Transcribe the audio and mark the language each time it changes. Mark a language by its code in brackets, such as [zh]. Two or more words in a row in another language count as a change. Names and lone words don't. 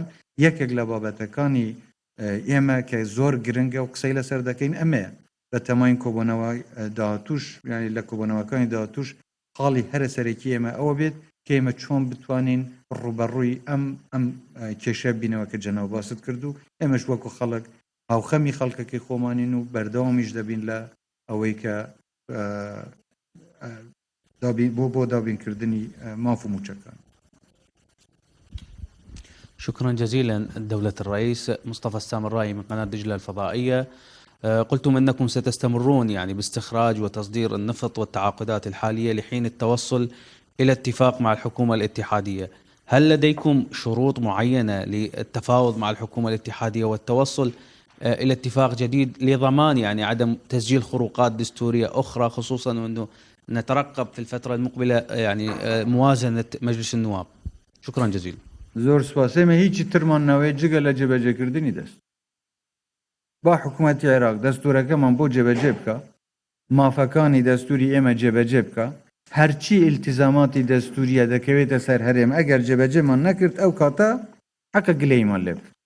[ckb] یەکێک لە بابەتەکانی ئێمە کە زۆر گرنگە و قسەی لەسەر دەکەین ئەمەیە بە تەماین کۆبوونەوەی داهاتوش، یعنی لە کۆبوونەوەکانی داهاتوش حاڵی هەرە سەرەکی ئێمە ئەوە بێت کە ئێمە چۆن بتوانین ڕوبەڕووی ئەم کێشە بینەوە کە جەناو باست کردو. ئێمەش وەکو خەڵک هاوخەمی خەڵکەکەی خۆمانین و بەردەوامیش دەبین لە ئەوەی کە بۆ دابینکردنی ماف و موچەکان. [ar] شكرا جزيلا دولة الرئيس. مصطفى السامرائي من قناة دجلة الفضائية، قلتم أنكم ستستمرون يعني باستخراج وتصدير النفط والتعاقدات الحالية لحين التوصل إلى اتفاق مع الحكومة الاتحادية. هل لديكم شروط معينة للتفاوض مع الحكومة الاتحادية والتوصل إلى اتفاق جديد لضمان يعني عدم تسجيل خروقات دستورية أخرى، خصوصا أنه نترقب في الفترة المقبلة يعني موازنة مجلس النواب؟ شكرا جزيلا. [ckb] زۆر سپاس. ئێمە هیچی ترمان ناوێت جگە لە جێبەجێکردنی دەست با حکوومەتی عێراق دەستورەکەمان بۆ جێبەجێ بکە، مافەکانی دەستوری ئێمە جێبەجێ بکە، هەرچی ئیلتیزاماتی دەستوریە دەکەوێتە سەر هەرێم ئەگەر جێبەجێمان نەکرد ئەو کاتە حەقە گلەیمان لێ بکە.